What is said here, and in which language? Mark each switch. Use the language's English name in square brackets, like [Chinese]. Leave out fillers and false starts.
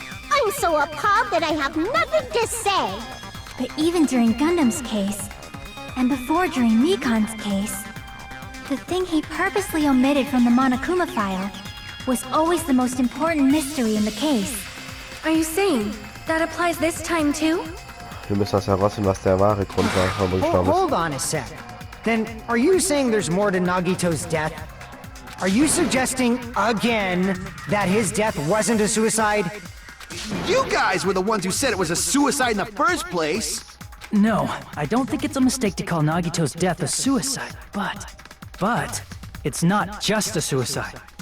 [English] I'm so appalled that I have nothing to say. But even during Gundam's case, and before during Mikan's case, the thing he purposely omitted from the Monokuma file was always the most important mystery in the case. Are you saying that applies this time too? [German] Wir müssen das herausfinden, was der wahre Grund war, warum er gestorben ist. [English] Hold on a sec. Then, are you saying there's more to Nagito's death? Are you suggesting, again, that his death wasn't a suicide? You guys were the ones who said it was a suicide in the first place! No, I don't think it's a mistake to call Nagito's death a suicide, but it's not just a suicide.